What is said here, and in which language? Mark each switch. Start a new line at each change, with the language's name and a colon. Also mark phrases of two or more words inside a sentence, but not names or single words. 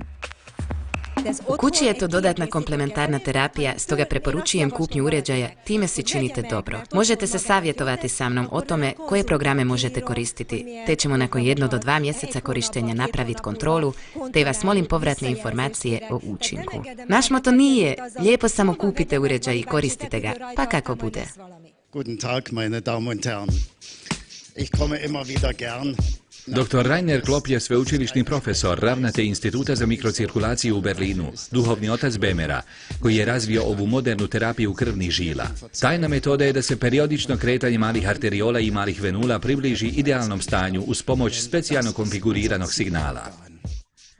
Croatian: U kući je to dodatna komplementarna terapija, stoga preporučujem kupnju uređaja, time si činite dobro. Možete se savjetovati sa mnom o tome koje programe možete koristiti, te ćemo nakon 1 do 2 mjeseca korištenja napraviti kontrolu, te vas molim povratne informacije o učinku. Naš moto nije, lijepo samo kupite uređaj i koristite ga, pa kako bude.
German: Guten Tag, meine Damen und Herren. Ich komme immer wieder gern.
Croatian: Dr. Rainer Klopp je sveučilišni profesor, ravnatelj Instituta za mikrocirkulaciju u Berlinu, duhovni otac BMR-a, koji je razvio ovu modernu terapiju krvnih žila. Tajna metoda je da se periodično kretanje malih arteriola i malih venula približi idealnom stanju uz pomoć specijalno konfiguriranog signala.